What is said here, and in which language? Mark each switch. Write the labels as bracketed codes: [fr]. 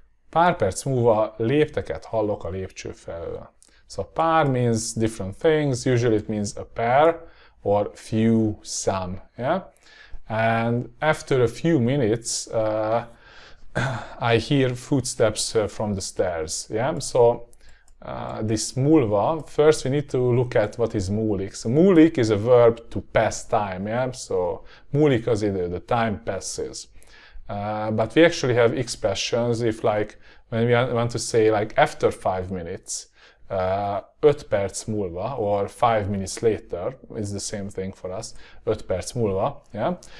[hu] Pár perc múlva lépteket hallok a lépcső felől. [en] So pár means different things. Usually it means a pair or few, some. Yeah? And after a few minutes, I hear footsteps from the stairs. Yeah? So this múlva, first we need to look at what is múlik. So múlik is a verb to pass time. Yeah? So [hu] múlik az idő, [en] the time passes. But we actually have expressions if like when we want to say like after 5 minutes, [hu] 5 perc múlva, [en] or 5 minutes later is the same thing for us, 5 perc múlva. Yeah?